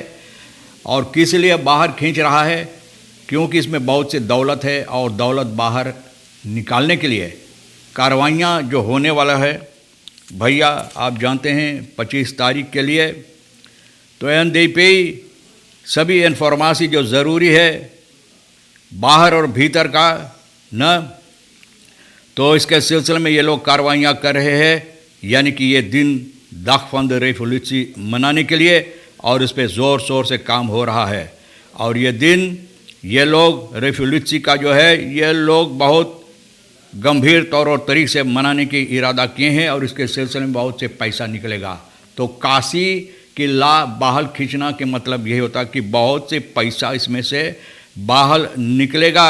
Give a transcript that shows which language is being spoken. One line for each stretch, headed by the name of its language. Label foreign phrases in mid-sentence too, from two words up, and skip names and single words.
Hindi: और किस लिए बाहर खींच रहा है? क्योंकि इसमें बहुत से दौलत है, और दौलत बाहर निकालने के लिए कार्रवाइयाँ जो होने वाला है भैया, आप जानते हैं 25 तारीख के लिए। तो NDP सभी इन्फॉर्मेशन जो ज़रूरी है बाहर और भीतर का न, तो इसके सिलसिले में ये लोग कार्रवाइयाँ कर रहे हैं। यानी कि ये दिन
Dutch: dag van de revolutie
Hindi: मनाने के लिए, और इस पर ज़ोर शोर से काम हो रहा है। और ये दिन ये लोग रेवोल्यूशन का जो है, ये लोग बहुत गंभीर तौर और तरीके से मनाने की इरादा किए हैं, और इसके सिलसिले में बहुत से पैसा निकलेगा। तो काशी कि ला बाहर खींचना के मतलब यही होता कि बहुत से पैसा इसमें से बाहर निकलेगा।